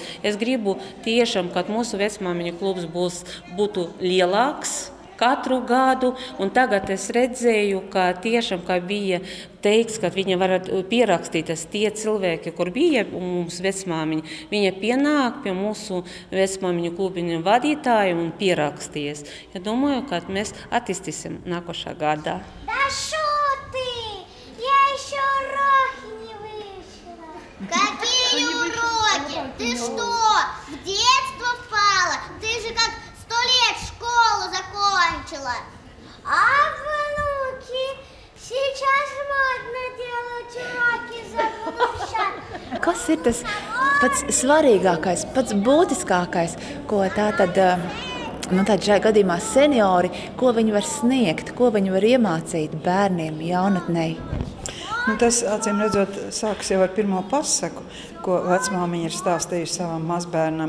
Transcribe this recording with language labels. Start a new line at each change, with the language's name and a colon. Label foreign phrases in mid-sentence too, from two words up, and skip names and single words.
Latvian: Es gribu tiešām, kad mūsu vecmāmiņu klubs būtu lielāks katru gadu, un tagad es redzēju, ka tiešām, kā bija teikts, ka viņa var pierakstīties tie cilvēki, kur bija mums vecmāmiņi, viņa pienāk pie mūsu vecmāmiņu klubiņu vadītājiem un pieraksties. Ja domāju, ka mēs attīstīsim nākošā gadā.
Russian: Да шо ты? Я еще уроки не выучила. Какие уроки? Ты что, в детство впала? Ты же как 100 лет школу закончила. А внуки, сейчас модно делать уроки за будущее.
Latvian: Kas ir tas pats svarīgākais, pats būtiskākais, ko šajā gadījumā seniori, ko viņi var sniegt, ko viņi var iemācīt bērniem, jaunatnei? Tas, acīm redzot, sākas jau ar pirmo pasaku, ko vecmāmiņa ir stāstījusi savam mazbērnam.